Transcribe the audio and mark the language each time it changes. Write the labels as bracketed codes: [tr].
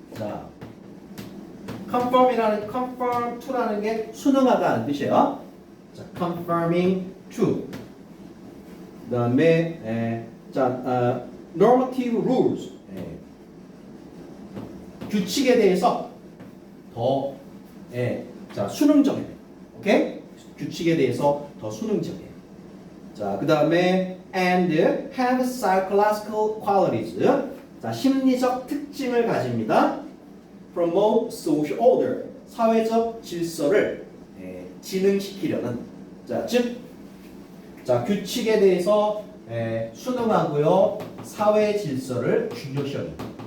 [ko] 자, conform to라는 게 순응하다는 뜻이에요. [en] 자, conforming to. 그다음에 normative rules. [ko] 규칙에 대해서 더 순응적이에요. 오케이? 규칙에 대해서 더 순응적이에요. 자, 그다음에 [en] and have psychological qualities. [ko] 자, 심리적 특징을 가집니다. [en] promote social order. [ko] 사회적 질서를 진흥시키려는. 자, 즉 규칙에 대해서 순응하고요. 사회 질서를 중요시합니다.